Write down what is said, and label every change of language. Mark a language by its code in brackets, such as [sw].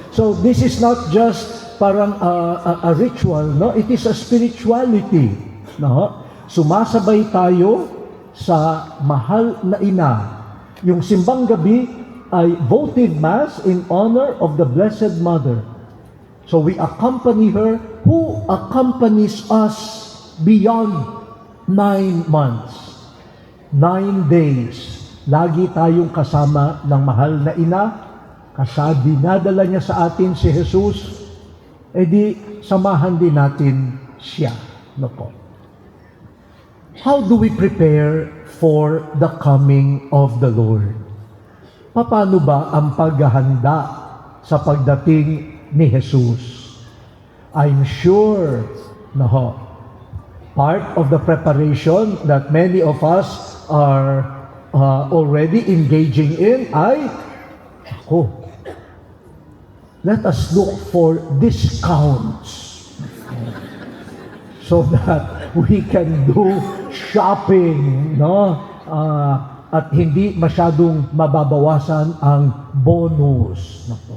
[en] So this is not just parang a ritual, no? It is a spirituality. No? [tl] Sumasabay tayo sa mahal na ina. [en] Yung Simbang Gabi ay votive mass in honor of the Blessed Mother. So we accompany her, who accompanies us beyond 9 months, 9 days. [tl] Lagi tayong kasama ng mahal na ina. Kasi dinadala niya sa atin si Jesus, edi samahan din natin siya. No po. [en] How do we prepare for the coming of the Lord? [tl] Paano ba ang paghahanda sa pagdating ni Jesus? [en] I'm sure, no, part of the preparation that many of us are already engaging in ay, let us look for discounts so that we can do shopping, no? [tl] At hindi masyadong mababawasan ang bonus.